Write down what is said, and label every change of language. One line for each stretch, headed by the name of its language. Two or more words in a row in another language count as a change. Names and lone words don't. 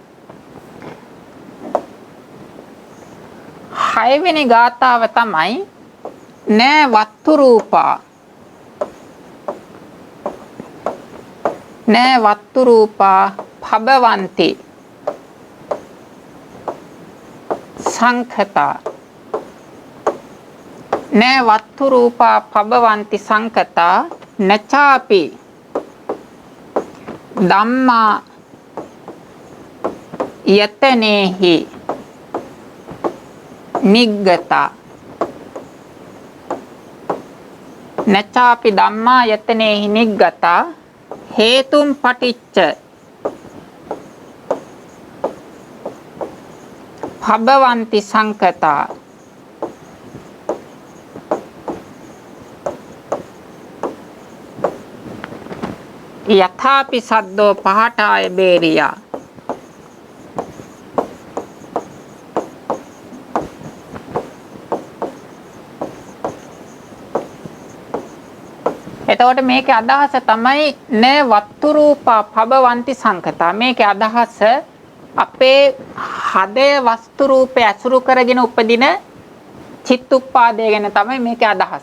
Sinhala: 6 වෙනි ගාථාව තමයි
Pali: නෑ වත්තු රූපා නෑ වත්තු රූපා භවಂತಿ සංඛතා නෑ වත්තු රූපා භවಂತಿ සංඛතා නචාපි ධම්මා යතනේහි නිග්ගතා නචාපි ධම්මා යතනේහි නිග්ගතා හේතුම් පටිච්ච භවಂತಿ සංකතා යථාපි සද්දෝ පහටාය බේරියා.
Sinhala: එතකොට මේකේ අදහස තමයි
Pali: න වත්තු රූපා භවಂತಿ සංකතා.
Sinhala: මේකේ අදහස අපේ හදේ වස්තු රූපය අසුරු කරගෙන උපදින චිත්තුප්පාදය ගැන තමයි මේකේ අදහස.